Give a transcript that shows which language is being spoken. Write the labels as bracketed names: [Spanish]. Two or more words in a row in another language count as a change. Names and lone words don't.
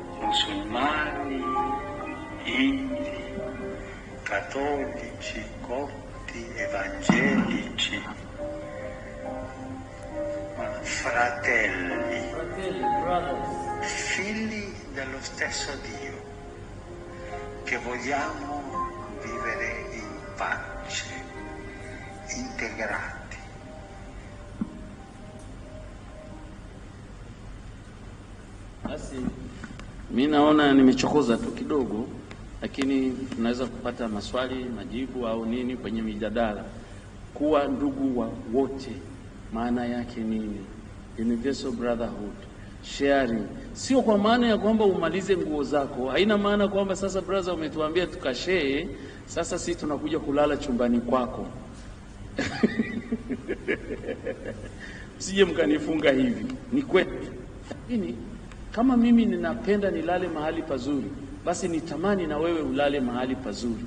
[Italian] musulmani, indi, cattolici, copti, evangelici, fratelli, figli dello stesso Dio, che vogliamo vivere in pace, integrati. [Swahili] Basi mimi naona nimechokoza tu kidogo, lakini tunaweza kupata maswali, majibu au nini kwenye mijadala. Kuwa ndugu wa wote maana yake nini? [English] Universal brotherhood, sharing. [Swahili] Sio kwa maana ya kwamba umalize nguo zako. Haina maana kwamba sasa brother umetuambia tukashare, sasa sisi tunakuja kulala chumbani kwako. Sije mkanifunga hivi. Ni kweli. Lakini kama mimi ninapenda nilale mahali pazuri, basi nitamani na wewe ulale mahali pazuri.